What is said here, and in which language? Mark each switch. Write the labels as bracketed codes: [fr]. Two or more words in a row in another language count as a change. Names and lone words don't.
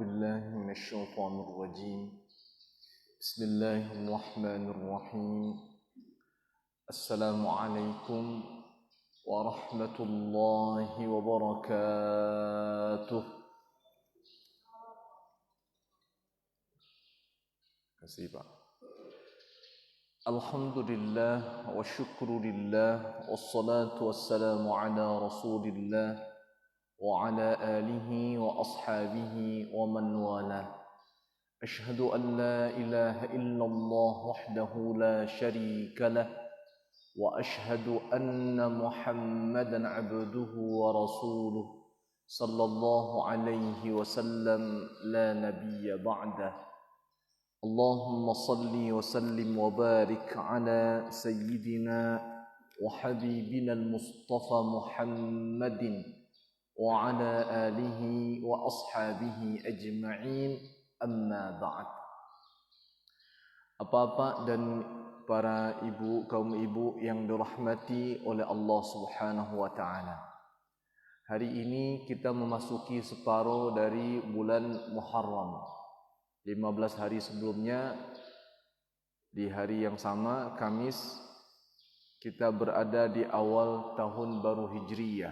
[ar] بالله من الشيطان الرجيم بسم الله الرحمن الرحيم السلام عليكم ورحمة الله وبركاته. [id] Kasih Pak. [ar] الحمد لله والشكر لله والصلاة والسلام على رسول الله وعلى آله وأصحابه ومن والاه. أشهد أن لا إله إلا الله وحده لا شريك له وأشهد أن محمدا عبده ورسوله صلى الله عليه وسلم لا نبي بعده. اللهم صل وسلم وبارك على سيدنا وحبيبنا المصطفى محمد وعلى آله وأصحابه أجمعين، أما بعد. [id] Bapak dan para ibu, kaum ibu yang dirahmati oleh Allah [ar] سبحانه وتعالى. [id] Hari ini kita memasuki separuh dari bulan Muharram. 15 hari sebelumnya, di hari yang sama, Kamis, kita berada di awal tahun baru Hijriyah.